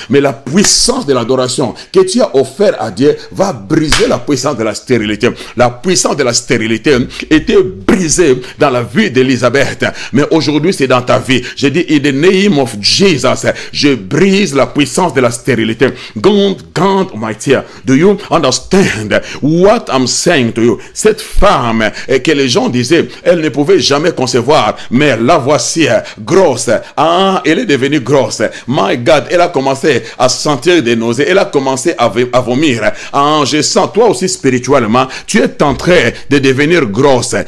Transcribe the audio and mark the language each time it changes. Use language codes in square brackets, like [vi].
[fr] Mais la puissance de l'adoration que tu as offert à Dieu va briser la puissance de la stérilité. La puissance de la stérilité était brisée dans la vie d'Élisabeth. Mais aujourd'hui, c'est dans ta vie. Je dis, [en] in the name of Jesus, [fr] je brise la puissance de la stérilité. [en] God Almighty, do you understand what I'm saying to you? [fr] Cette femme que les gens disaient, elle ne pouvait jamais concevoir, mais la voici grosse. Ah, elle est devenue grosse. [en] My God, [fr] elle a commencé à sentir des nausées. Elle a commencé à vomir. Ah, je sens, toi aussi spirituellement, tu es en train de devenir grosse.